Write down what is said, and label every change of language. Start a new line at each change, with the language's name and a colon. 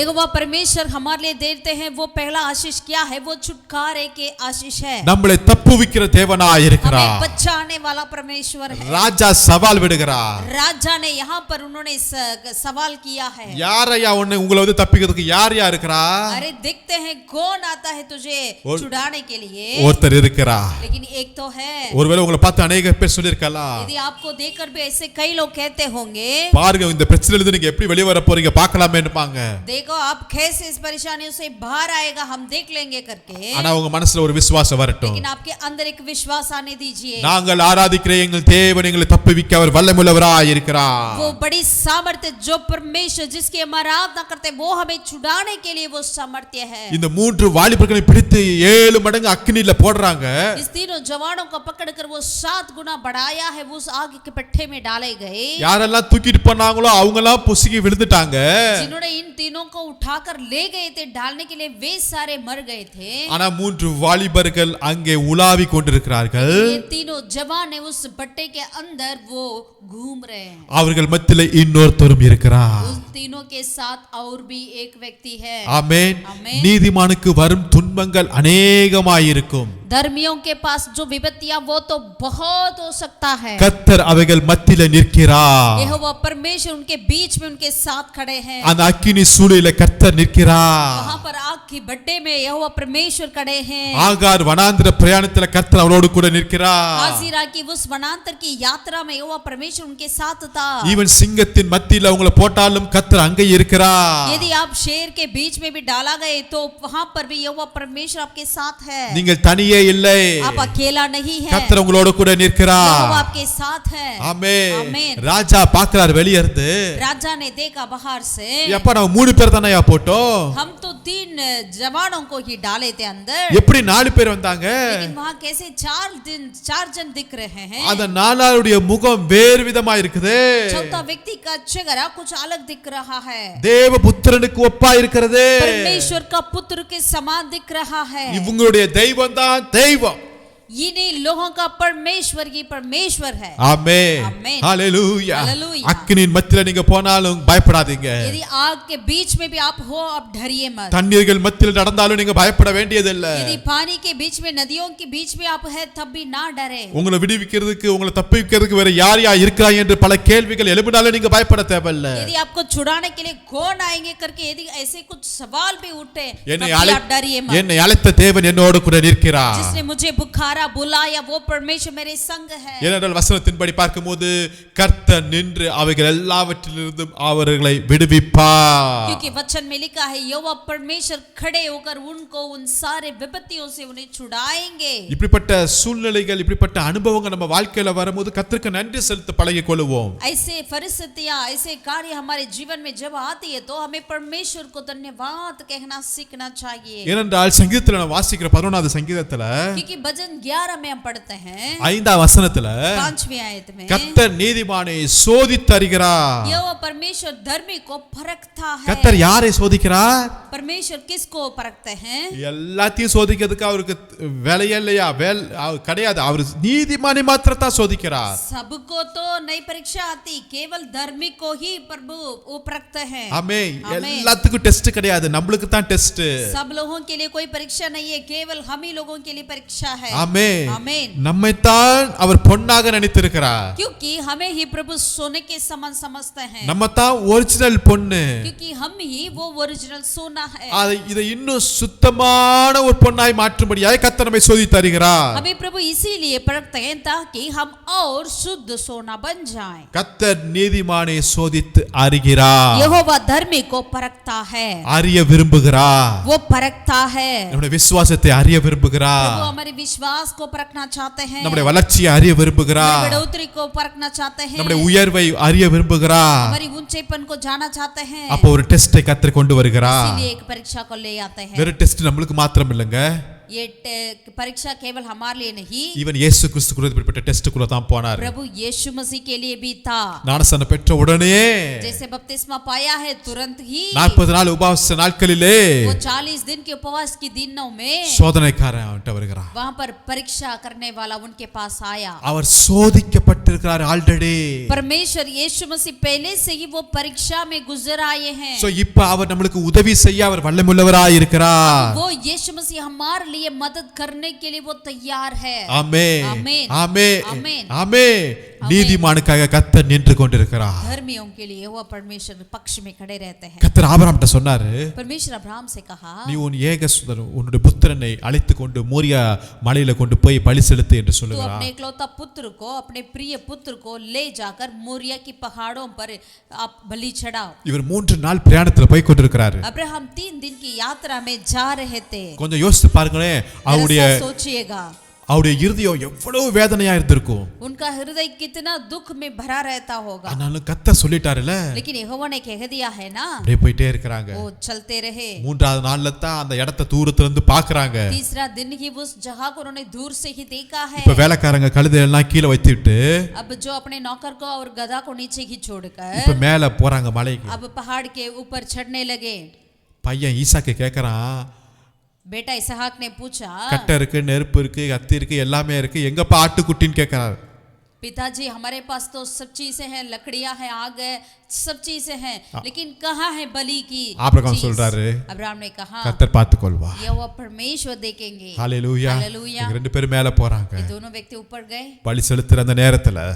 Hindi: यहोवा परमेश्वर हमारे लिए देते हैं वो पहला आशीष क्या है? वो छुटकारे के आशीष है।
Tamil: நம்மளை தப்புவிக்கிற தேவனாய்
Hindi: हमें
Tamil: இருக்கிறார்.
Hindi: बचाने वाला परमेश्वर है।
Tamil: ராஜா சவால் விடுகிறார்.
Hindi: राजा ने यहाँ पर उन्होंने सवाल किया है,
Tamil: யாரையா உங்களை வந்து தப்பிக்கிறதுக்கு யார் யார் இருக்கிறா?
Hindi: अरे देखते हैं कौन आता है तुझे छुड़ाने के लिए।
Tamil: ஒருத்தர் இருக்கிறார்.
Hindi: लेकिन एक तो है,
Tamil: ஒருவேளை உங்களை பார்த்து अनेक பேர் சொல்லிருக்கலாம்,
Hindi: यदि आपको देखकर भी ऐसे कई लोग कहते होंगे,
Tamil: பாருங்க இந்த பிரச்சனையில இருந்து நீங்க எப்படி வெளிய வர போறீங்க பார்க்கலாமேன்னுபாங்க.
Hindi: देखो आप कैसे इस परेशानियों से बाहर आएगा, हम देख लेंगे करके।
Tamil: ஆனா உங்க மனசுல ஒரு விசுவாசம் வரட்டும்.
Hindi: लेकिन आपके अंदर एक विश्वास आने दीजिए,
Tamil: நாங்கள் ஆராதிக்கிற எங்கள் தேவன் எங்களை தப்புவிக்க அவர் வல்லமுள்ளவராய் இருக்கிறார்.
Hindi: वो बड़ी सामर्थ्य जो परमेश्वर जिसकी हम आराधना करते हैं वो हमें छुड़ाने के लिए वो सामर्थ्य है।
Tamil: இந்த 3 வாலிபர்களை பிடித்து 7 மடங்கு அக்கினியில போடுறாங்க.
Hindi: इस तीनों जवानों को पकड़कर वो 7 गुना बढ़ाया है, वो उस आग के पट्टे में डाले गए।
Tamil: யாரெல்லாம் தூக்கிட்டு போனாங்களோ அவங்க எல்லாம் புசுகி விழுந்துட்டாங்க.
Hindi: जिन्होंने इन तीनों को उठाकर ले गए थे डालने के लिए वे सारे मर गए थे।
Tamil: ஆனா 3 வாலிபர்கள் அங்கே உலாவி கொண்டிருக்கிறார்கள்.
Hindi: ये तीनों जवान है उस पट्टे के अंदर वो घूम रहे हैं।
Tamil: அவர்கள் மத்தியில இன்னொருத்தரும் இருக்கிறார்.
Hindi: उन तीनों के साथ और भी एक व्यक्ति है।
Tamil: ஆமென். ஆமென். நீதிமானுக்கு வரும் துன்பங்கள் அநேகமாயிருக்கும்.
Hindi: धर्मियों के पास जो विपत्तियां वो तो बहुत हो सकता है।
Tamil: கர்த்தர் அவைகள் மத்தியில நிற்கிறார்.
Hindi: यहोवा परमेश्वर उनके बीच में उनके साथ खड़े हैं।
Tamil: அந்த அக்கினி சூளையில கர்த்தர் நிற்கிறார்.
Hindi: वहां पर आग की भट्टे में यहोवा परमेश्वर खड़े हैं।
Tamil: ஆகார் வனாந்திர பிரயாணத்துல கர்த்தர் அவரோடு கூட நிற்கிறார்.
Hindi: हाजिरा की उस वनांतर की यात्रा में यहोवा परमेश्वर उनके साथ था।
Tamil: ஈவன் சிங்கத்தின் மத்தியில அவங்கள போட்டாலும் கர்த்தர் அங்கே இருக்கிறார்.
Hindi: यदि आप शेर के बीच में भी डाला गए तो वहां पर भी यहोवा परमेश्वर आपके साथ है।
Tamil: நீங்கள் தனியே இல்லை.
Hindi: आप अकेला नहीं है,
Tamil: கர்த்தர் உங்களோட கூட நிற்கிறார்.
Hindi: यहोवा आपके साथ है।
Tamil: ஆமென். ஆமென்। ராஜா பார்க்கிறார் வெளிய இருந்து,
Hindi: राजा ने देखा बाहर से,
Tamil: எப்ப நம்ம 3 பேர் தானயா போட்டோம்,
Hindi: हम तो 3 जवानों को ही डाले थे अंदर,
Tamil: எப்படி 4 பேர் வந்தாங்க?
Hindi: लेकिन वहां कैसे 4 जन दिख रहे हैं।
Tamil: அந்த நாலாளுடைய முகம் வேறு விதமா இருக்குது.
Hindi: चौथा व्यक्ति का चेहरा कुछ अलग दिख रहा है,
Tamil: தேவபுத்திரனுக்கு ஒப்பா இருக்கிறது.
Hindi: परमेश्वर का पुत्र के समान दिख रहा है।
Tamil: இவங்களுடைய தெய்வம் தான் தெய்வம்.
Hindi: इन्हीं लोगों का परमेश्वर ही परमेश्वर है।
Tamil: ஆமென். ஆமென். ஹalleluya. Hallelujah. அக்கினியின் மத்தியில நீங்க போனாலும் பயப்படாதீங்க.
Hindi: यदि आग के बीच में भी आप हो, आप डरिए मत।
Tamil: தண்ணீர்கள் மத்தியில் நடந்தாலும் நீங்க பயப்பட வேண்டியதில்லை.
Hindi: यदि पानी के बीच में, नदियों के बीच में आप है, तब भी ना डरे।
Tamil: உங்களை விடுவிக்கிறதுக்கு, உங்களை தப்பிக்கிறதுக்கு வேற யார் யார் இருக்கிறாய் என்று பல கேள்விகள் எழும்பினாலும் நீங்க பயப்பட தேவையில்லை.
Hindi: यदि आपको छुड़ाने के लिए कौन आएंगे करके यदि ऐसे कुछ सवाल भी उठे,
Tamil: என்னை
Hindi: तब भी आप डरिए मत।
Tamil: என்னை அழைத்த தேவன் என்னோடு கூட நிற்கிறார்.
Hindi: जिसने मुझे बुखारा बुलाया वो परमेश्वर मेरे संग है।
Tamil: ஏனென்றால் வசனத்தின்படி பார்க்கும்போது கர்த்தர் நின்று அவைகள் எல்லாவற்றிலிருந்தும் அவர்களை விடுவிப்பார்.
Hindi: क्योंकि वचन में लिखा है यहोवा परमेश्वर खड़े होकर उनको उन सारे विपत्तियों से उन्हें छुड़ाएंगे।
Tamil: இப்படிப்பட்ட சூழ்நிலைகள், இப்படிப்பட்ட அனுபவங்கள் நம்ம வாழ்க்கையில வரும்போது கர்த்தருக்கு நன்றி செலுத்த பழகிக் கொள்வோம்.
Hindi: ऐसे परिस्थितियां, ऐसे कार्य हमारे जीवन में जब आती है तो हमें परमेश्वर को धन्यवाद कहना सीखना चाहिए।
Tamil: ஏனென்றால் சங்கீதத்துல நான் வாசிக்கிற 11வது சங்கீதத்துல
Hindi: क्योंकि भजन 11 में हम पढ़ते हैं
Tamil: 5வது வசனத்துல
Hindi: 5वीं आयत में
Tamil: கர்த்தர் நீதிமானை சோதித்தறிகிறார்.
Hindi: यहोवा परमेश्वर धर्मी को परखता है।
Tamil: கர்த்தர் யாரை சோதிக்கிறார்?
Hindi: परमेश्वर किसको परखते हैं?
Tamil: எல்லாத்தையும் சோதிக்கிறதுக்கு அவருக்கு வேலையே இல்லையா? கிடையாது. அவர் நீதிமானை மாத்திரத்தான் சோதிக்கிறார்.
Hindi: सबको तो नई परीक्षा आती, केवल धर्मी को ही प्रभु वो परखते हैं।
Tamil: ஆமென். எல்லாத்துக்கும் டெஸ்ட் கிடையாது, நம்மளுக்கு தான் டெஸ்ட்.
Hindi: सब लोगों के लिए कोई परीक्षा नहीं है, केवल हम ही लोगों के लिए परीक्षा है।
Tamil: ஆமென்.
Hindi: आमीन।
Tamil: நம்மை தான் அவர் பொன்னாக நினைத்திருக்கிறார்.
Hindi: क्योंकि हमें ही प्रभु सोने के समान समझते हैं।
Tamil: நம்ம தான் ஒரிஜினல் பொன்னு.
Hindi: क्योंकि हम ही वो ओरिजिनल सोना है।
Tamil: இதை இன்னும் சுத்தமான ஒரு பொன்னாய் மாற்றும்படியாய் கர்த்தர் நம்மை சோதித்தருகிறார்.
Hindi: हमें प्रभु इसीलिए परखते हैं ताकि हम और शुद्ध सोना बन जाएं।
Tamil: கர்த்தர் நீதிமானை சோதித்து அறிகிறார்.
Hindi: यहोवा धर्मी को परखता है,
Tamil: அறிய விரும்புகிறார்.
Hindi: वो परखता है।
Tamil: நம்முடைய விசுவாசத்தை அறிய விரும்புகிறார்.
Hindi: प्रभु हमारे विश्वास को परखना चाहते हैं,
Tamil: நம்முடைய வளர்ச்சியை அறிய விரும்புகிறார்.
Hindi: बढ़ोतरी को परखना चाहते हैं,
Tamil: நம்முடைய உயர்வை அறிய விரும்புகிறார்.
Hindi: हमारी ऊंचेपन को जाना चाहते हैं।
Tamil: அப்போ ஒரு டெஸ்டை கர்த்தர் கொண்டு வருகிறார்.
Hindi: इसीलिए एक परीक्षा को ले आते हैं।
Tamil: வெறும் டெஸ்ட் நம்மளுக்கு மாத்திரம் இல்லைங்க.
Hindi: ये परीक्षा केवल हमारे लिए नहीं,
Tamil: ஈவன் இயேசு கிறிஸ்து கூட இப்படிப்பட்ட டெஸ்டுக்குள்ள தான் போனார்.
Hindi: प्रभु यीशु मसीह के लिए भी था।
Tamil: ஞானஸ்நானம் பெற்ற உடனே
Hindi: जैसे बपतिस्मा पाया है तुरंत ही
Tamil: 40 நாள் உபவாச நாட்களிலே
Hindi: वो 40 दिन के उपवास की दिनों में
Tamil: சோதனைக்காரன் அவன்கிட்ட வருகிறான்.
Hindi: वहां पर परीक्षा करने वाला उनके पास आया।
Tamil: அவர் சோதிக்கப்பட்டிருக்கிறார் ஆல்ரெடி.
Hindi: परमेश्वर यीशु मसीह पहले से ही वो परीक्षा में गुजर आए हैं।
Tamil: சோ இப்ப அவர் நமக்கு உதவி செய்ய அவர் வல்லமையுள்ளவராய் இருக்கிறார்.
Hindi: वो यीशु मसीह हमारे लिए मदद करने के लिए वो तैयार है।
Tamil: ஆமென்.
Hindi: आमीन।
Tamil: ஆமென்.
Hindi: आमीन।
Tamil: ஆமென். நீதிமானுக்காக கர்த்தர் நின்று கொண்டிருக்கிறார்.
Hindi: धर्मियों के लिए वो परमेश्वर पक्ष में खड़े रहते हैं।
Tamil: கர்த்தர் ஆபிரகாம்கிட்ட சொன்னாரு,
Hindi: परमेश्वर अब्राहम से कहा,
Tamil: நீ உன் ஏகசுதன் உன்னுடைய புத்திரனை அழைத்து கொண்டு மோரியா மலையில கொண்டு போய் பலி செலுத்து என்று
Hindi: तू
Tamil: சொல்லுகிறார்.
Hindi: अपने इकलौता पुत्र को, अपने प्रिय पुत्र को ले जाकर मोरिया की पहाड़ों पर आप बलि चढ़ाओ।
Tamil: இவர் 3 நாள் பிரயாணத்துல போய் கொண்டிருக்கிறாரு.
Hindi: अब्राहम 3 दिन की यात्रा में जा रहे थे।
Tamil: கொஞ்சம் யோசித்து பாருங்களேன், அவருடைய
Hindi: जरा सा सोचिएगा,
Tamil: அவருடைய இருதயம் எவ்வளவு வேதனையா இருந்திருக்கும்.
Hindi: उनका हृदय कितना दुख में भरा रहता होगा।
Tamil: ஆனாலும் கர்த்தர் சொல்லிட்டாருல,
Hindi: लेकिन यहोवा ने कह दिया है ना,
Tamil: அப்படியே போயிட்டே இருக்கிறாங்க.
Hindi: वो चलते रहे।
Tamil: 3வது நாள்ல தான் அந்த இடத்தை தூரத்துல இருந்து பாக்குறாங்க.
Hindi: तीसरा दिन ही उस जगह को उन्होंने दूर से ही देखा है।
Tamil: இப்ப வேலைக்காரங்க கழுதை எல்லாம் கீழே வைத்துட்டு
Hindi: अब जो अपने नौकर को और गधा को नीचे ही छोड़कर
Tamil: இப்ப மேல போறாங்க மலைக்கு.
Hindi: अब पहाड़ के ऊपर चढ़ने लगे।
Tamil: பையன் ஈசாக்கு கேக்குறான்,
Hindi: बेटा इसहाक ने पूछा,
Tamil: கட்டை இருக்கு, நெருப்பு இருக்கு, கத்தி இருக்கு, எல்லாமே இருக்கு, எங்கப்பா ஆட்டுக்குட்டின்னு கேக்குறாரு.
Hindi: पिताजी हमारे पास तो सब चीजें हैं, लकड़ियां हैं, आग है, सब चीजें हैं, लेकिन कहाँ है बलि की
Tamil: ஆபிரகாம்
Hindi: चीज?
Tamil: சொல்றாரு,
Hindi: अब्राहम ने कहा,
Tamil: கர்த்தர் பார்த்துக்கொள்வா.
Hindi: यहोवा परमेश्वर देखेंगे। ஹalleluya. हालेलुया।
Tamil: இவங்க ரெண்டு பேரும் மேல போறாங்க.
Hindi: ये दोनों व्यक्ति ऊपर गए।
Tamil: பலி செலுத்துற அந்த நேரத்துல